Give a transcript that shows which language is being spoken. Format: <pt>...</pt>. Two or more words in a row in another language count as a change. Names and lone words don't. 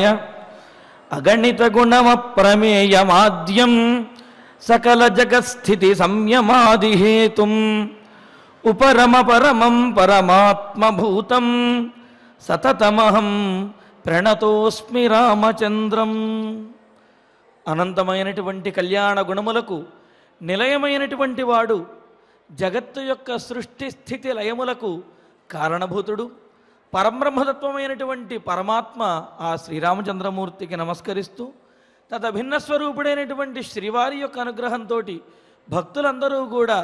<sa>अगणित गुणम प्रमेयमाद्यं सकल जगत्स्थिति संयमादि हेतुं उपरम परमं परमात्मभूतं सततमहं प्रणतोस्मि रामचंद्रं।</sa> <te>అనంతమైనటువంటి కళ్యాణ గుణములకు నిలయమైనటువంటి వాడు, జగత్తు యొక్క సృష్టి స్థితి లయములకు కారణభూతుడు, పరబ్రహ్మతత్వమైనటువంటి పరమాత్మ ఆ శ్రీరామచంద్రమూర్తికి నమస్కరిస్తూ తదభిన్న స్వరూపుడైనటువంటి శ్రీవారి యొక్క అనుగ్రహంతో భక్తులందరూ కూడా</te>